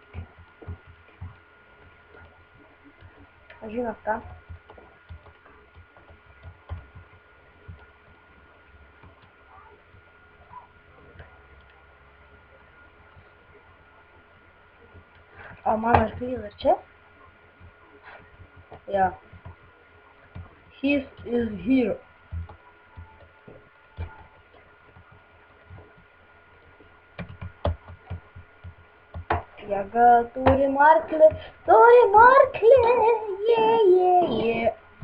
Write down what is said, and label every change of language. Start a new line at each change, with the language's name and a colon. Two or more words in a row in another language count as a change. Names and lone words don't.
Lithuanian: Žinot ką? O mano arklys dar čia?
English: Yeah. He is here.
Lithuanian: Jėga turim arklį, yeah.